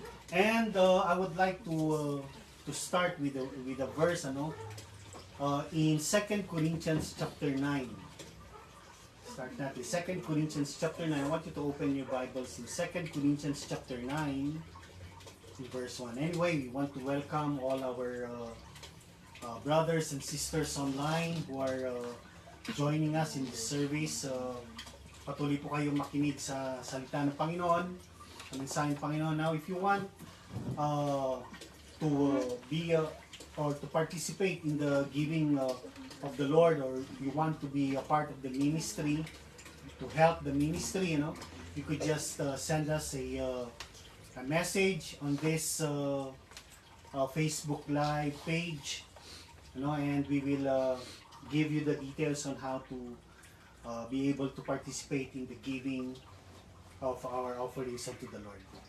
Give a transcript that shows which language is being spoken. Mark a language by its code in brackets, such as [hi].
[en] And I would like to start with a verse, in 2 Corinthians chapter 9. [tl] Start natin. [en] 2 Corinthians chapter 9. I want you to open your Bibles in 2 Corinthians chapter 9, in verse 1. Anyway, we want to welcome all our brothers and sisters online who are joining us in this service. [tl] Patuloy po kayong makinig sa salita ng Panginoon, sa mensahe ng Panginoon. [en] Now, if you want to be or to participate in the giving of the Lord, or you want to be a part of the ministry, to help the ministry, you could just send us a message on this Facebook Live page, and we will give you the details on how to be able to participate in the giving of our offerings unto the Lord.